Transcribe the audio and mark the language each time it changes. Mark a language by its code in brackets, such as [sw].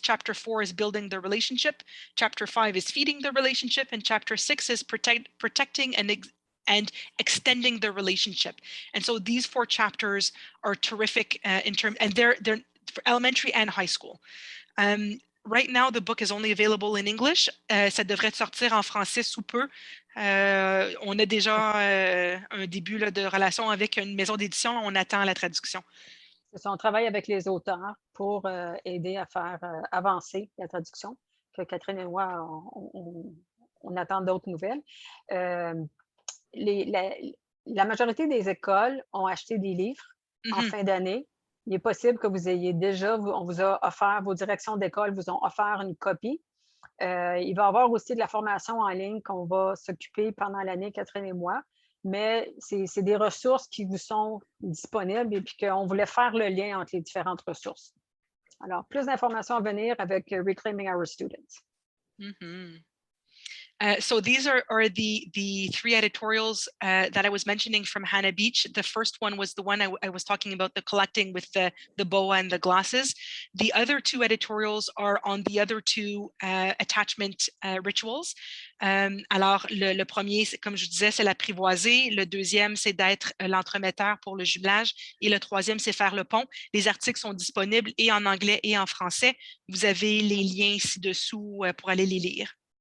[en] Chapter 4 is building the relationship. Chapter 5 is feeding the relationship. And chapter 6 is protecting and extending the relationship. And so these 4 chapters are terrific in terms, and they're for elementary and high school. Right now, the book is only available in English. [fr] Ça devrait sortir en français sous peu. On a déjà un début là, de relation avec une maison d'édition. On attend la traduction. On travaille avec les auteurs pour aider à faire avancer la traduction. Que Catherine et moi, on attend d'autres nouvelles. La majorité des écoles ont acheté des livres en fin d'année. Il est possible que vous ayez déjà, on vous a offert, vos directions d'école vous ont offert une copie. Il va y avoir aussi de la formation en ligne qu'on va s'occuper pendant l'année, Catherine et moi, mais c'est des ressources qui vous sont disponibles et puis qu'on voulait faire le lien entre les différentes ressources. Alors, plus d'informations à venir avec Reclaiming Our Students. [en] So these are the three editorials that I was mentioning from Hannah Beach. The first one was the one I was talking about, the collecting with the boa and the glasses. The other two editorials are on the other two attachment rituals. [fr] Alors, le premier, comme je disais, c'est l'apprivoiser. Le deuxième, c'est d'être l'entremetteur pour le jumelage. Et le troisième, c'est faire le pont. Les articles sont disponibles et en anglais et en français. Vous avez les liens ci-dessous pour aller les lire.